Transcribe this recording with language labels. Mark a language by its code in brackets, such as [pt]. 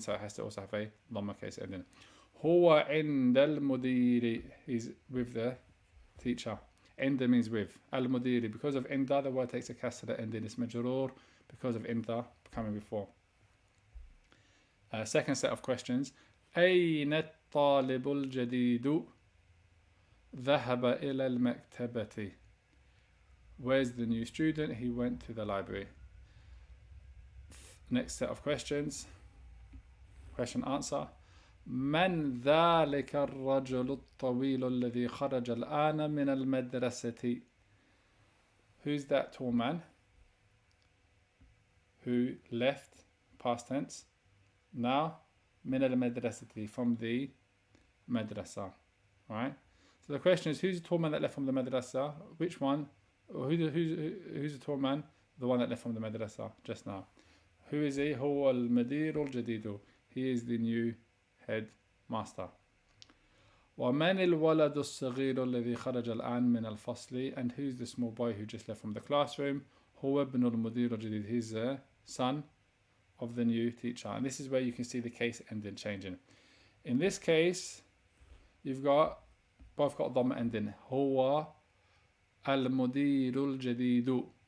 [en] So it has to also have a dhamma case ending. [ar] هو عند المدير. [en] He's with the teacher. Inda means with. Al-mudiri. Because of inda, the word takes a kasra ending. It's majrur because of inda coming before. Second set of questions. [ar] أين الطالب الجديد؟ ذهب إلى المكتبة. [en] Where's the new student? He went to the library. Next set of questions. Question answer. [ar] من ذلك الرجل الطويل الذي خرج الآن من المدرسة؟ [en] Who's that tall man who left, past tense, now [ar] من المدرسة, [en] from the madrasa. Right? So the question is, who's the tall man that left from the madrasa? Which one? Who's the tall man? The one that left from the madrasa just now. Who is he? [ar] هو المدير الجديد. [en] He is the new headmaster. [ar] ومن الولد الصغير الذي خرج الآن من الفصل? [en] And who's the small boy who just left from the classroom? [ar] هو ابن المدير الجديد. [en] He's the son of the new teacher. And this is where you can see the case ending changing. In this case, you've got both got dhamma ending. [ar] هو المدير الجديد.